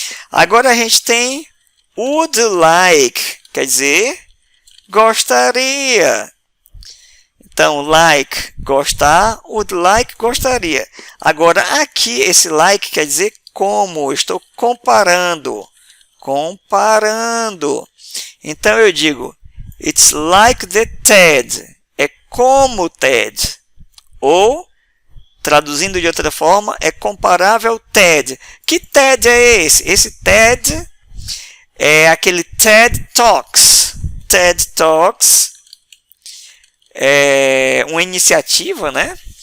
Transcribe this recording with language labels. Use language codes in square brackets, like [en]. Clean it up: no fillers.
[pt] Agora a gente tem would like, quer dizer gostaria. Então, like, gostar, would like, gostaria. Agora, aqui, esse like quer dizer como, eu estou comparando. Comparando. Então, eu digo, [en] it's like the TED. [pt] É como o TED. Ou, traduzindo de outra forma, é comparável ao TED. Que TED é esse? Esse TED é aquele TED Talks. TED Talks é uma iniciativa, né?